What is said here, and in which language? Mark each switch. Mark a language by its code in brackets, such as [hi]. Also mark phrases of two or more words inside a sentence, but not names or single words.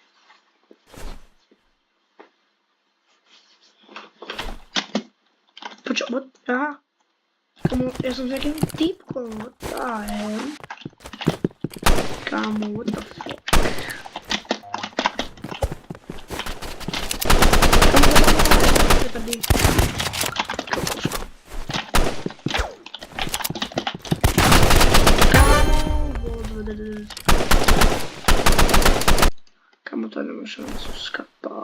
[sk] Počo, what? Aha. Kamo, ja som s nejakým týpkom, [en] what the hell? Kamo, what the fuck? [sk] Kamo, petardy. Kamo to nemá šancu skapá.